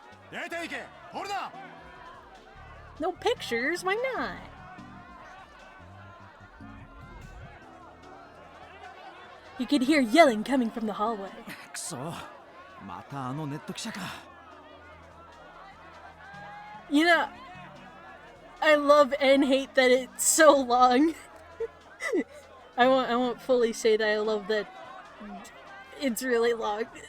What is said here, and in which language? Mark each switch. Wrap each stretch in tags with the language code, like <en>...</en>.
<ja>出ていけ、ほらな。</ja> <en>No pictures? Why not? You could hear yelling coming from the hallway.</en> <ja>くそ、またあのネット記者か。</ja> <en>You know, I love and hate that it's so long. I won't fully say that I love that it's really long.</en>